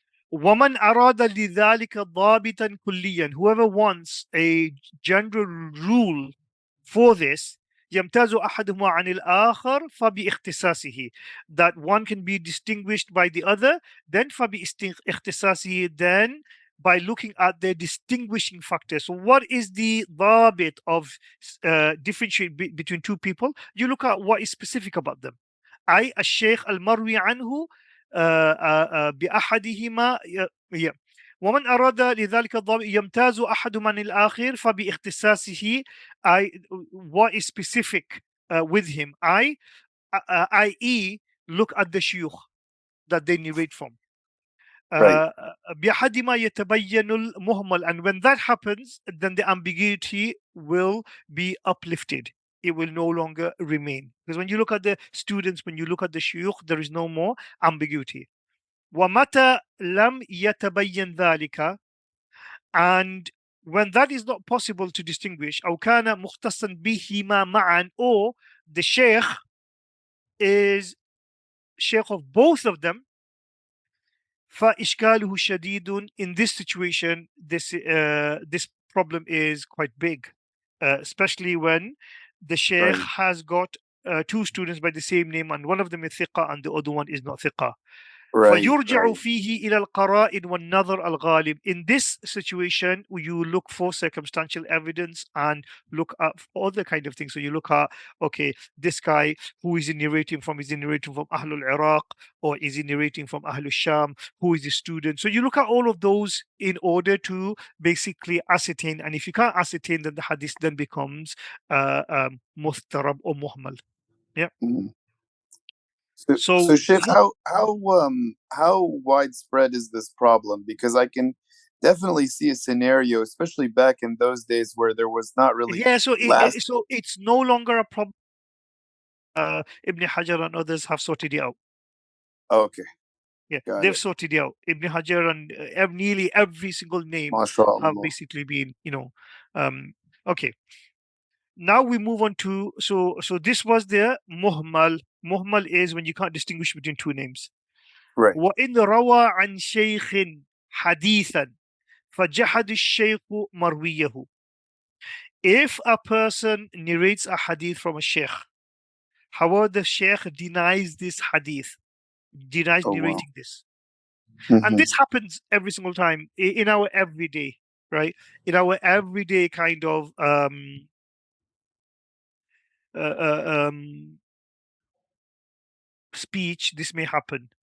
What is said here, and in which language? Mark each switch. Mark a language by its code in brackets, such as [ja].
[ar] ومن أراد لذلك ضابطا كليا, [en] whoever wants a general rule for this, [ar] يمتاز أحدهما عن الآخر فباختصاصه, [en] that one can be distinguished by the other, then [ar] فباختصاصه, [en] then by looking at their distinguishing factors. So what is the ضابط of differentiating between two people? You look at what is specific about them. [ar] أي الشيخ المروي عنه بأحدهما. ومن أراد لذلك الضابط يمتاز أحدهما عن الآخر فباختصاصه, [en] what is specific with him, i.e. look at the shuyukh that they narrate from. Right. [ar] بأحدهما يتبين المهمل, [en] and when that happens, then the ambiguity will be uplifted. It will no longer remain. Because when you look at the students, when you look at the shuyukh, there is no more ambiguity. [ar] ومتى لم يتبين ذلك, and [en] when that is not possible to distinguish, [ar] أو كان مختصا بهما معا, [en] or the sheikh is sheikh of both of them, [ar] فإشكاله شديد. [en] In this situation, this problem is quite big, especially when the sheikh Right. has got two students by the same name, and one of them is ثقة and the other one is not ثقة. Right. [ar] فيرجع [en] Right. [ar] فيه إلى القرائن والنظر الغالب. [en] In this situation, you look for circumstantial evidence and look at other kind of things. So you look at, okay, this guy, who is he narrating from? Is he narrating from Ahlul Iraq, or is he narrating from Ahlul Sham? Who is the student? So you look at all of those in order to basically ascertain. And if you can't ascertain, then the hadith then becomes muhtarab or muhmal. Yeah. Mhm. So So Sheikh, how widespread is this problem? Because I can definitely see a scenario, especially back in those days where there was not really yeah, so last. so it's no longer a problem. Ibn Hajar and others have sorted it out. Okay, Yeah, got they've it. sorted it out. Ibn Hajar and nearly every single name have MashaAllah. basically been, okay. Now we move on to, so this was the muhmal. Muhmal is when you can't distinguish between two names. Right. [ar] وإن روى عن شيخ حديثا فجحد الشيخ مرويه. [en] If a person narrates a hadith from a sheikh, however, the sheikh denies this hadith, denies Oh wow. narrating this. And Hmm. this happens every single time in our everyday, right? In our everyday kind of uh, uh, um, speech, this may happen.